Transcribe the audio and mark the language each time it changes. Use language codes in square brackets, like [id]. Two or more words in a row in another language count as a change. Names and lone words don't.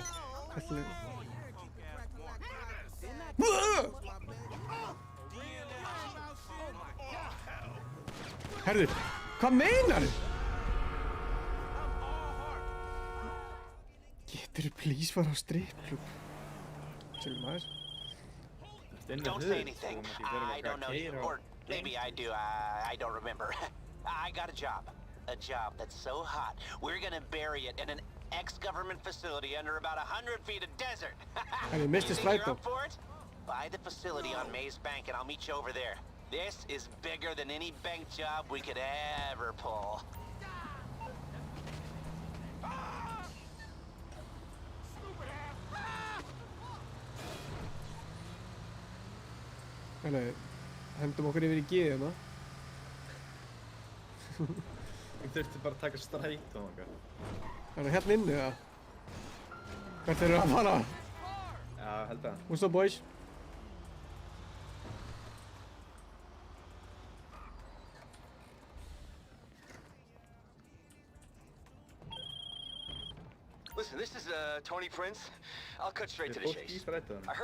[is] Hvernig... Herðu, hvað meinar þið? Geturðu please fara á strippklúbb? Chillum aðeins. [en] Don't say anything. I don't know you. Or maybe I do. I don't remember. I got a job. A job that's so hot, we're gonna bury it in an ex-government facility under about 100 feet of desert. And you missed his flight, You're up though. for it? Buy the facility on Maze Bank and I'll meet you over there. This is bigger than any bank job we could ever pull. [is] Þannig, hendum okkur yfir í G hérna. Ég þurfti bara að taka strætó og eitthvað. Þannig, hérna inni það. Hvert eru að fara? Já, held að. [en] What's up, boys? Listen, this is Tony Prince. I'll cut straight to the [is] Fólk í [en] chase.